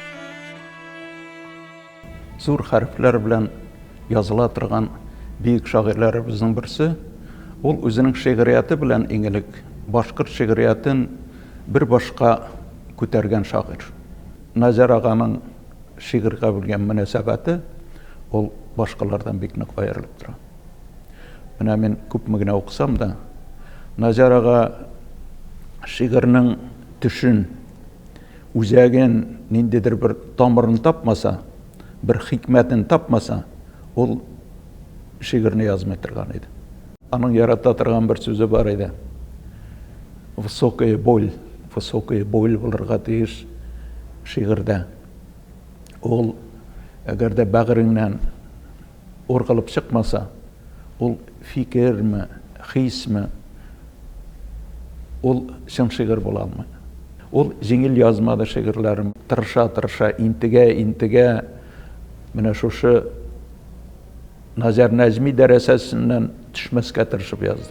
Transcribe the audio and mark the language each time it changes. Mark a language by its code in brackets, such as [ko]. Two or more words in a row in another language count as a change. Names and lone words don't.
[ba] Зур хәрефләр белән языла торған бейек шағирләребезнең берсе, ул үзенең шиғрияты белән иң элек башҡорт шиғриятын бер башҡа күтәргән шағир. Назар ағаның шиғырға белгән мөнәсәбәте ул башҡаларҙан бик ныҡ айырылып тора. Менә мин күпме генә уҡысам да, Назар аға шиғырның төшөн, үзәген, ниндейҙер бер тамырын тапмаса, бер хикмәтен тапмаса, ул шиғырны язмай торған иде. [tt] Аның ярата торған бер сүзе бар иде. [ru] Высокая боль высокий [tt] бойлы булырга тиеш шигырда. Ул әгәр дә бәгыреңнән оргылып чыкмаса, ул фикерме, хисме, ул чын шигырь була алмый. Ул җиңел язмады шигырьләрем, тырыша, интегә, менә шушы Назар Нәҗми дәрәсәсеннән төшмәскә тырышып язды.